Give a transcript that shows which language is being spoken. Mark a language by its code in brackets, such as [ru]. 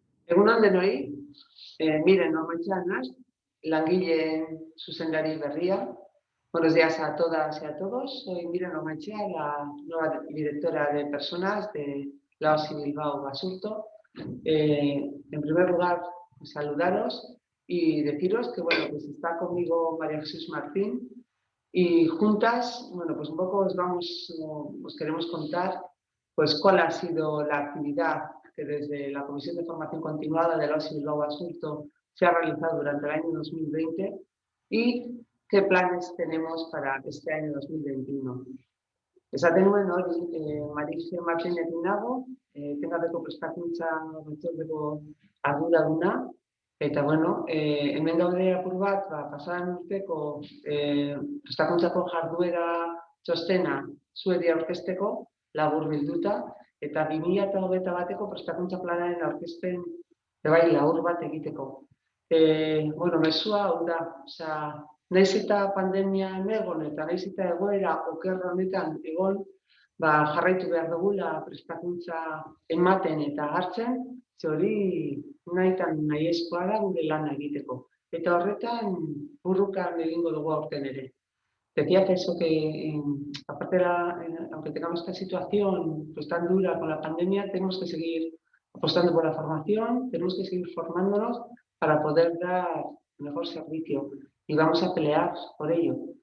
[eu] Egun on denoi, miren, normaitxanas, langileen zuzendari berria. [es] Buenos días a todas y a todos. Soy Miren Ormaechea, la nueva directora de personas de la OSI Bilbao Basurto. En primer lugar, saludaros y deciros que bueno, pues está conmigo María Jesús Martín y juntas, bueno, pues un poco os queremos contar pues cuál ha sido la actividad que desde la Comisión de Formación Continuada de la OSI Bilbao Basurto se ha realizado durante el año 2020 y qué planes tenemos para este año 2021. [eu] Esaten nuen hori, María Martínez nago, etengabeko prestakuntza batzordeko arduraduna, eta bueno, hemen gaude apur bat, pasadan urteko prestakuntzako jarduera txostena zuedi aurkezteko, laburbilduta, eta 2021 bateko prestakuntza planaren aurkezpen bai labur bat egiteko. Bueno, mezua hau da, osea, nahiz eta pandemian egon eta nahiz eta egoera oker honetan egon, jarraitu behar dugula prestakuntza ematen eta hartzen, ze hori nahitan nahiezkoa da gure lana egiteko. Eta horretan burrukan egingo dugu aurten ere. [es] Decía que eso que, aparte aunque tengamos esta situación pues, tan dura con la pandemia, tenemos que seguir apostando por la formación, tenemos que seguir formándonos para poder dar mejor servicio y vamos a pelear por ello.